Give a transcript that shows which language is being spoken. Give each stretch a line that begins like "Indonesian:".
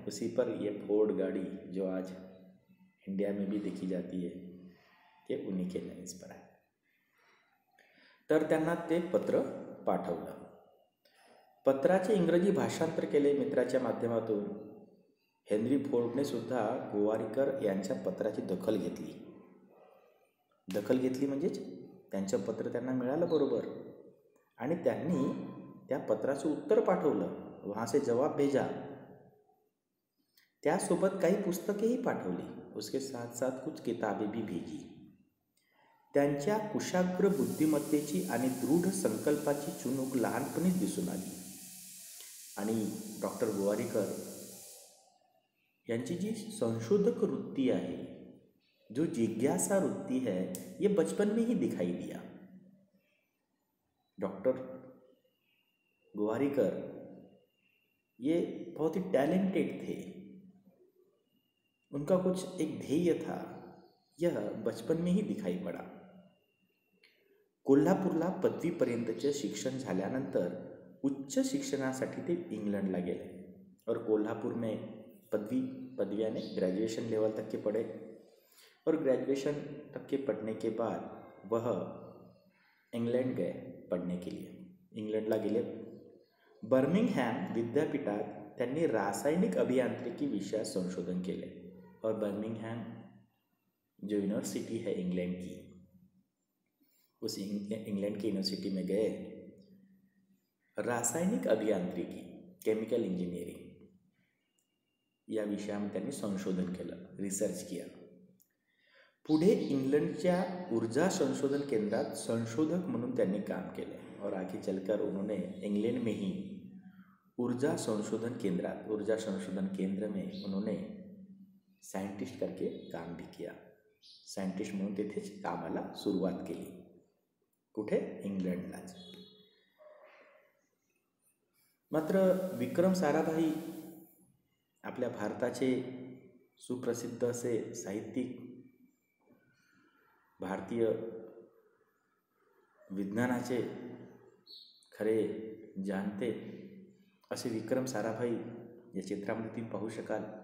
Hindi: उसी पर ये फोर्ड गाड़ी जो आज इंडिया में भी देखी जाती है ये उन्हीं के नेम्स पर है.
Marathi: तर त्यांना ते पत्र पाठवलं. पत्राचे इंग्रजी भाषांतर केले मित्राच्या माध्यमातून. हेनरी फोर्डने सुद्धा गोवारीकर यांच्या पत्राची दखल घेतली. दखल घेतली म्हणजेच त्यांचं पत्र त्यांना मिळालं बरोबर आणि त्यांनी त्या पत्राचं उत्तर पाठवलं.
Hindi: वहाँ से जवाब भेजा.
Marathi: त्यासोबत काही पुस्तकेही पाठवली.
Hindi: उसके साथ साथ कुछ किताबें भी भेजी.
Marathi: त्यांच्या कुशाग्र बुद्धिमत्तेची आणि दृढ संकल्पाची चुणूक लहानपणीच दिसून आली. आणि डॉक्टर गोवारीकर यांची जी संशोधक वृत्ती आहे,
Hindi: जो जिज्ञासा वृत्ती है, ये बचपन में ही दिखाई दिया. डॉक्टर गोवारीकर ये बहुत ही टैलेंटेड थे. उनका कुछ एक ध्येय था, यह बचपन में ही दिखाई पड़ा.
Marathi: कोल्हापूरला पदवीपर्यंतचे शिक्षण झाल्यानंतर उच्च शिक्षणासाठी ते इंग्लंडला गेले
Hindi: और कोल्हापुर में पदवी यानी ग्रेजुएशन लेवल तक के पढ़े. और ग्रेजुएशन तक के पढ़ने के बाद वह इंग्लैंड गए पढ़ने के लिए.
Marathi: इंग्लंडला गेले. बर्मिंगहॅम विद्यापीठात त्यांनी रासायनिक अभियांत्रिकी विषयात संशोधन केले.
Hindi: और बर्मिंगहॅम जो यूनिवर्सिटी है इंग्लैंड की, उस इंग्लैंड की यूनिवर्सिटी में गए.
Marathi: रासायनिक अभियांत्रिकी, केमिकल इंजिनियरिंग या विषयामध्ये त्यांनी संशोधन केलं,
Hindi: रिसर्च किया.
Marathi: पुढे इंग्लंडच्या ऊर्जा संशोधन केंद्रात संशोधक म्हणून त्यांनी काम केले.
Hindi: और आगे चलकर उन्होंने इंग्लैंड में ही ऊर्जा संशोधन केंद्र में उन्होंने सायंटिस्ट करके काम भी किया.
Marathi: सायंटिस्ट म्हणून तेथेच कामाला सुरुवात केली. कुठे? इंग्लंडलाच. मात्र विक्रम साराभाई आपल्या भारताचे सुप्रसिद्ध असे साहित्यिक, भारतीय विज्ञानाचे खरे जाणते असे विक्रम साराभाई या चित्रामध्ये तुम्ही पाहू शकाल.